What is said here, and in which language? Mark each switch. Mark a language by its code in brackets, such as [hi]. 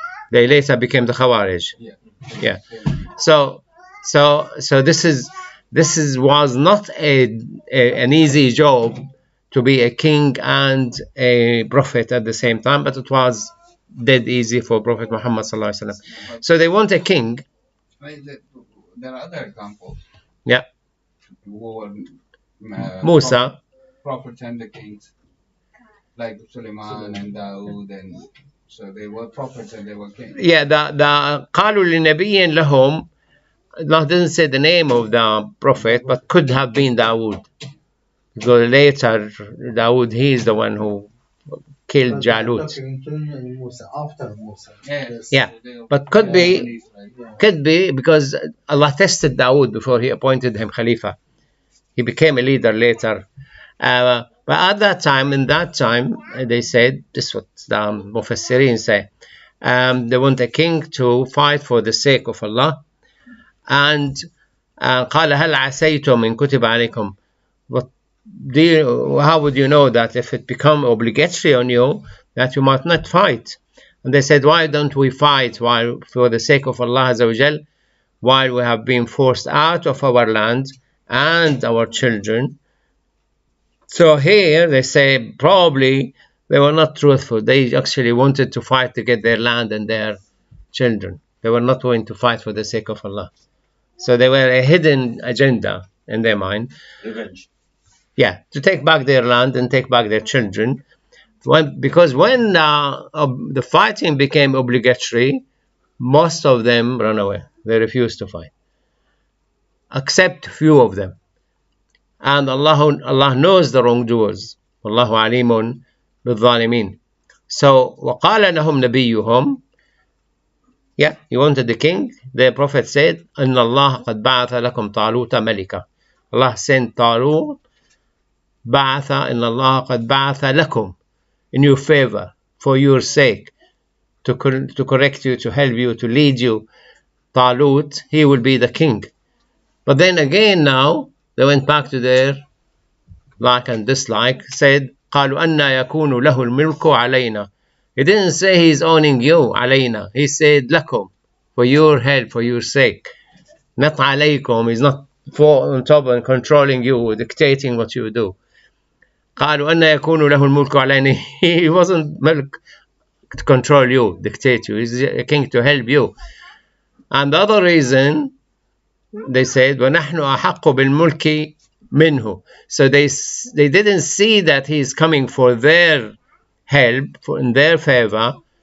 [en] They later became the Khawarij. Yeah. So this was not an easy job to be a king and a prophet at the same time, but it was dead easy for Prophet Muhammad sallallahu alaihi wasallam. So they want a king. There are other examples. Yeah. Who were Musa. Prophets and the kings, like Suleiman and Dawood, and so they were prophets and they were kings. Yeah, the [ar] قالوا لنبي لهم. [en] Allah doesn't say the name of the prophet, but could have been Dawood. Because later, Dawood, he is the one who killed Jalut. After Musa. Yeah, but could be because Allah tested Dawood before he appointed him Khalifa. He became a leader later. But at that time, they said, this is what the Mufassirin say, they want a king to fight for the sake of Allah. And [ar] قال هل عسيتم إن كتب عليكم. [en] But how would you know that if it become obligatory on you that you might not fight? And they said, why don't we fight for the sake of Allah Azza wa Jal? while we have been forced out of our land and our children. So here they say probably they were not truthful. They actually wanted to fight to get their land and their children. They were not going to fight for the sake of Allah. So they were a hidden agenda in their mind. Revenge. Yeah, to take back their land and take back their children. Because when the fighting became obligatory, most of them ran away. They refused to fight, except few of them. And Allah knows the wrongdoers. [ar] Wallahu alimun بالظالمين. [en] So [ar] وقال لهم نبيهم. [en] Yeah, you wanted the king. The prophet said, [ar] إن الله قد بعث لكم طالوت ملكا. [en] Allah sent Talut. [ar] بعث إن الله قد بعث لكم, [en] in your favor, for your sake, to correct you, to help you, to lead you. Talut, he will be the king. But then again now, they went back to their like and dislike, said, [ar] قالوا أن يكون له الملك علينا. [en] He didn't say he's owning you, علينا. He said, لكم, for your help, for your sake. Not عليكم, he's not on top and controlling you, dictating what you do. [ar] قالوا أن يكون له الملك علينا. [en] He wasn't milk to control you, dictate you. He's a king to help you. And the other reason, they said, [ar] وَنَحْنُ أَحَقُّ بِالْمُلْكِ مِنْهُ. [en] So they didn't see that he's coming for their help, in their favor.